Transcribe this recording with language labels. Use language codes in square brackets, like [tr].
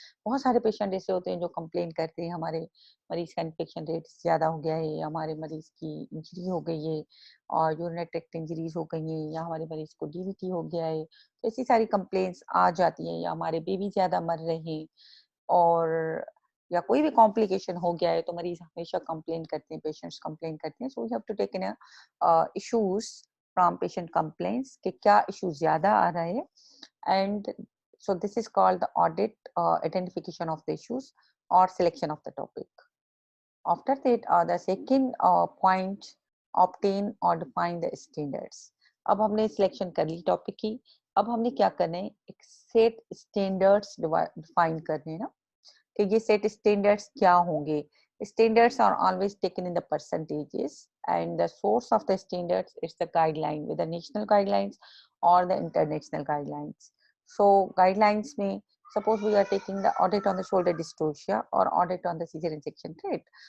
[hi] बहुत सारे पेशेंट ऐसे होते हैं जो कंप्लेन करते हैं हमारे मरीज का इन्फेक्शन रेट ज़्यादा हो गया है, हमारे मरीज की इंजरी हो गई है और यूरिनरी ट्रैक्ट इंजरीज हो गई हैं, या हमारे मरीज को डीवीटी हो गया है. तो ऐसी सारी कंप्लेंट्स आ जाती हैं, या हमारे बेबी ज़्यादा मर रहे हैं, और या कोई भी कॉम्प्लिकेशन हो गया है, तो मरीज हमेशा कंप्लेन करते हैं, पेशेंट्स कंप्लेन करते हैं. [en] so we have to take in issues from patient complaints [hi] कि क्या इश्यू ज़्यादा आ रहा है. [en] And so this is called the audit identification of the issues or selection of the topic. After that, the second point, obtain or define the standards. [hi] अब हमने selection कर ली topic की, अब हमने क्या करना है, एक सेट स्टैंडर्ड्स डिफाइन करने हैं ना, कि ये सेट स्टैंडर्ड्स क्या होंगे. [en] Standards are always taken in the percentages, and the source of the standards is the guideline, with the national guidelines or the international guidelines. So guidelines में suppose we are taking the audit on the shoulder dystocia or audit on the cesarean section rate.